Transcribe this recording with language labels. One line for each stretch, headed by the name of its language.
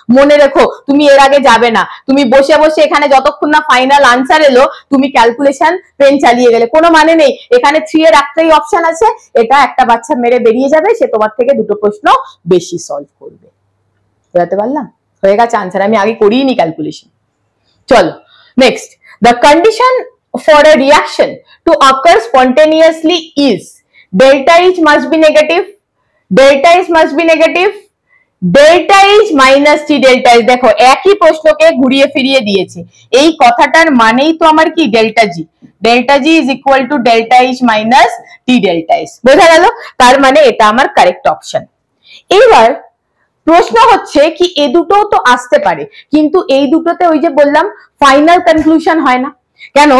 Bangla: মনে রেখো, তুমি এর আগে যাবে না, তুমি বসে বসে এখানে যতক্ষণ না ফাইনাল আনসার এলো তুমি ক্যালকুলেশন পেন চালিয়ে গেলে কোনো মানে নেই। এখানে 3 এর একটাই অপশন আছে, এটা একটা বাচ্চা মেরে বেরিয়ে যাবে, সে তোমার থেকে দুটো প্রশ্ন বেশি সলভ করবে। বুঝতে পারলাম? হয়ে গেছে আনসার, আমি আগে করিনি ক্যালকুলেশন। চলো
English: Next, the condition for a reaction to occur spontaneously is delta H must be negative, delta H must be negative, delta H minus T delta H।
Bangla: দেখো একই প্রশ্নকে ঘুরিয়ে ফিরিয়ে দিয়েছে, এই কথাটার মানেই তো আমার কি
English: delta G, delta G is equal to delta H
Bangla: minus T delta H। বোঝা গেল? তার মানে এটা আমার কারেক্ট অপশন। এইবার প্রশ্ন হচ্ছে কি এ দুটো তো আসতে পারে, কিন্তু এই দুটোতে ওই যে বললাম ফাইনাল কনক্লুশন হয় না কেন?